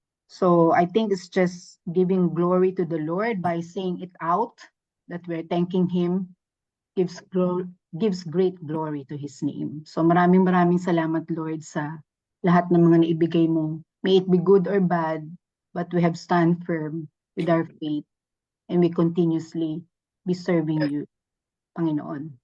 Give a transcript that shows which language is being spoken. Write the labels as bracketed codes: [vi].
[en] So I think it's just giving glory to the Lord by saying it out, that we're thanking Him, gives great glory to His name. [tl] So maraming salamat, Lord, sa lahat ng mga naibigay mo. [en] May it be good or bad, but we have stand firm with our faith, and we continuously be serving you, Panginoon.